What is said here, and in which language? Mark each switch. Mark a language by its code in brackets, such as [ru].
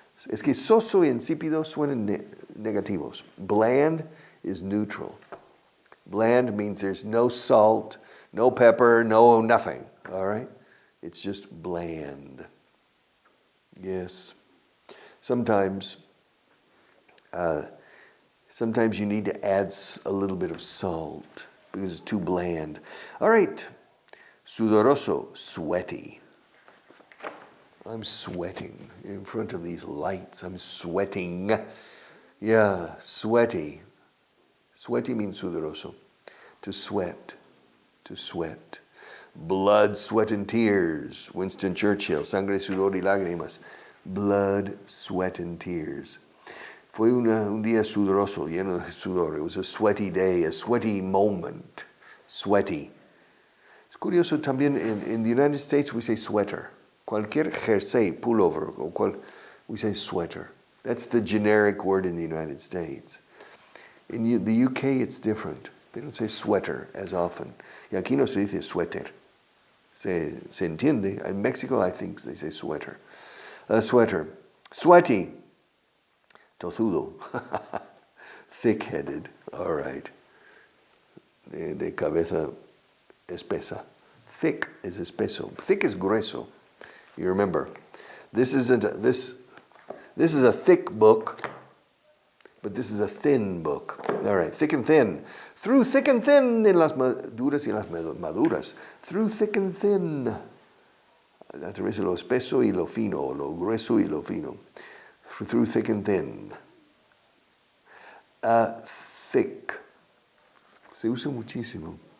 [es] Es que soso y insípido suenan negativos. [en] Bland is neutral. Bland means there's no salt, no pepper, no nothing. All right? It's just bland. Yes. Sometimes you need to add a little bit of salt because it's too bland. All right. Sudoroso, sweaty. I'm sweating in front of these lights. I'm sweating. Yeah, sweaty. Sweaty means sudoroso. To sweat. To sweat. Blood, sweat, and tears. Winston Churchill. [es] Sangre, sudor y lágrimas. [en] Blood, sweat, and tears. [es] Fue un día sudoroso, lleno de sudor. [en] It was a sweaty day, a sweaty moment. Sweaty. [es] Es curioso también, [en] in the United States we say sweater. [es] Cualquier jersey, [en] pullover, we say sweater. That's the generic word in the United States. In the UK it's different. They don't say sweater as often. [es] Y aquí no se dice suéter. Se entiende. [en] In Mexico I think they say sweater. Sweater. Sweaty. Tozudo. Thick-headed. All right. [es] De cabeza espesa. [en] Thick is [es] espeso. Thick is grueso. [en] You remember, this is a thick book, but this is a thin book. All right, thick and thin. Through thick and thin [es] en las duras y las maduras. [en] Through thick and thin. [es] A través de lo espeso y lo fino, lo grueso y lo fino. [en] Through thick and thin. [es] Thick. Se usa muchísimo.